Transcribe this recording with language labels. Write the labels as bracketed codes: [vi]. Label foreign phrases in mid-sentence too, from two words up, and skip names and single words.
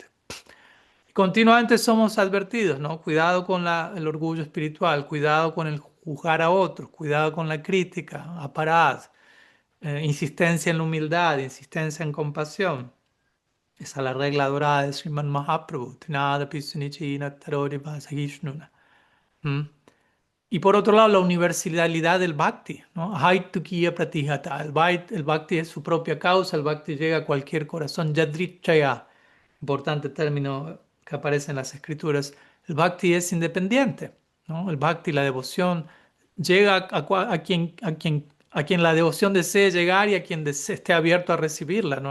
[es] Y continuamente somos advertidos, ¿no? Cuidado con el orgullo espiritual, cuidado con el juzgar a otros, cuidado con la crítica, aparad, insistencia en la humildad, insistencia en compasión. Esa es la regla dorada de Sriman Mahaprabhu. [sa] तिनादपि सुनीचिन तरोरि वसगिष्णुना. ¿Mm? [es] Y por otro lado, la universalidad del bhakti, ¿no? [sa] हैतुकीय प्रतिहता. [es] El bhakti es su propia causa, el bhakti llega a cualquier corazón. Yadrichaya, importante término que aparece en las escrituras. El bhakti es independiente, ¿no? El bhakti, la devoción, llega a quien la devoción desee llegar y a quien esté abierto a recibirla, ¿no?